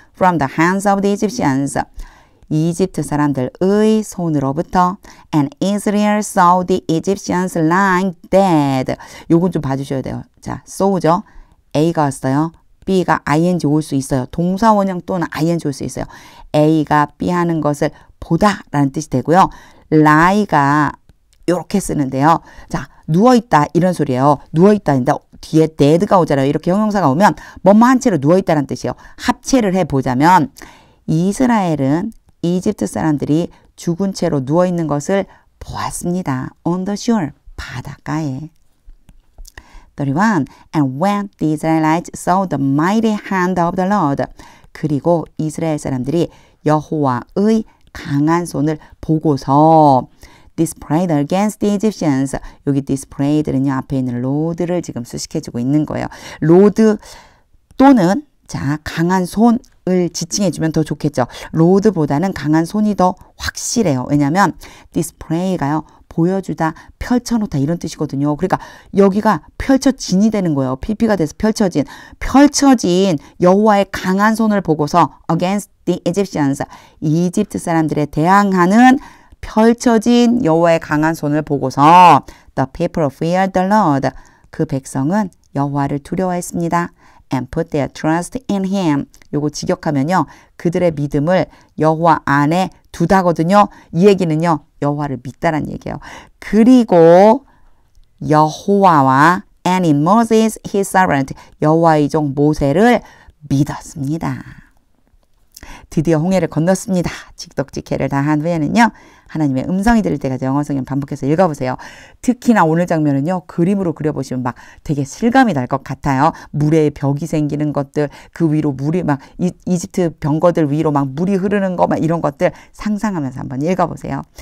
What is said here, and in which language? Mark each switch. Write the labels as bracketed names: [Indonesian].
[English] From the hands of the Egyptians. [Korean] 이집트 사람들의 손으로부터. [English] And Israel saw the Egyptians lying dead. [Korean] 요건 좀 봐주셔야 돼요. 자, saw죠. A가 왔어요. B가 ing 올 수 있어요. 동사 원형 또는 ing 올 수 있어요. A가 B 하는 것을 보다 라는 뜻이 되고요. lie가 이렇게 쓰는데요. 자, 누워있다 이런 소리예요. 누워있다인데 뒤에 dead가 오잖아요. 이렇게 형용사가 오면 뭐뭐 한 채로 누워있다는 뜻이에요. 합체를 해보자면 이스라엘은 이집트 사람들이 죽은 채로 누워있는 것을 보았습니다. [English] On the shore, [Korean] 바닷가에. [English] 31. And when the Israelites saw the mighty hand of the Lord. [Korean] 그리고 이스라엘 사람들이 여호와의 강한 손을 보고서 [English] displayed against the Egyptians. [Korean] 여기 displayed는요, 앞에 있는 로드를 지금 수식해주고 있는 거예요. 로드 또는 자, 강한 손을 지칭해주면 더 좋겠죠. 로드보다는 강한 손이 더 확실해요. 왜냐하면 display가요, 보여주다, 펼쳐놓다 이런 뜻이거든요. 그러니까 여기가 펼쳐진이 되는 거예요. PP가 돼서 펼쳐진 여호와의 강한 손을 보고서 [English] against the Egyptians. [Korean] 이집트 사람들에 대항하는 펼쳐진 여호와의 강한 손을 보고서 [English] the people feared the Lord. [Korean] 그 백성은 여호와를 두려워했습니다. [English] and put their trust in him. [Korean] 요거 직역하면요, 그들의 믿음을 여호와 안에 두다거든요. 이 얘기는요, 여호와를 믿다란 얘기예요. 그리고 여호와와 [English] and in Moses his servant. [Korean] 여호와의 종 모세를 믿었습니다. 드디어 홍해를 건넜습니다. 직독직해를 다한 후에는요, 하나님의 음성이 들릴 때까지 영어 성경 반복해서 읽어보세요. 특히나 오늘 장면은요, 그림으로 그려보시면 막 되게 실감이 날 것 같아요. 물에 벽이 생기는 것들, 그 위로 물이 막 이집트 병거들 위로 막 물이 흐르는 거 막 이런 것들 상상하면서 한번 읽어보세요.